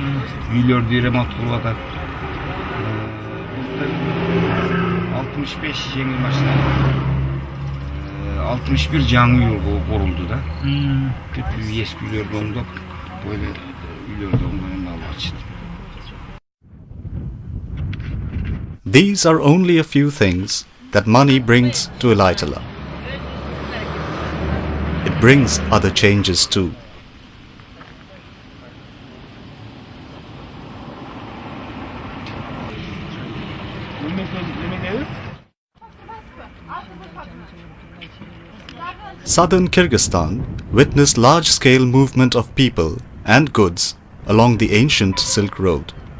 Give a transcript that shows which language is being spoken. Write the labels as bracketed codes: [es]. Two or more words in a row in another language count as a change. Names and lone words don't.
[ky] Үйлөрдү ремонт кылып атат. 65 жеңил машина, 61 жаңы үй курулду да. Бүт эски үйлөрдү оңдоп, böyle үйлөрдү оңдоп алып атышат. [en] These are only a few things that money brings to Elaitala. It brings other changes too. Southern Kyrgyzstan witnessed large-scale movement of people and goods along the ancient Silk Road.